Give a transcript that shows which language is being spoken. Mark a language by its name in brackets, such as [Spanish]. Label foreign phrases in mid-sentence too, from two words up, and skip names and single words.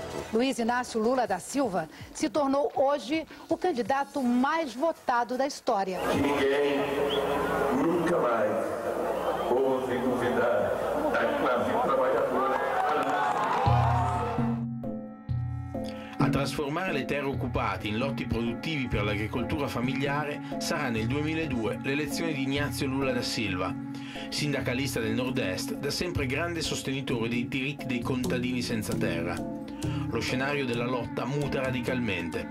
[Portuguese] Luiz Inácio Lula da Silva se tornou hoje o candidato mais votado da história. Que ninguém nunca mais ouse duvidar da classe trabalhadora. [Italian] A trasformare le terre occupate in lotti produttivi per l'agricoltura familiare sarà nel 2002 l'elezione di Ignazio Lula da Silva, sindacalista del Nord-Est, da sempre grande sostenitore dei diritti dei contadini senza terra. Lo scenario della lotta muta radicalmente.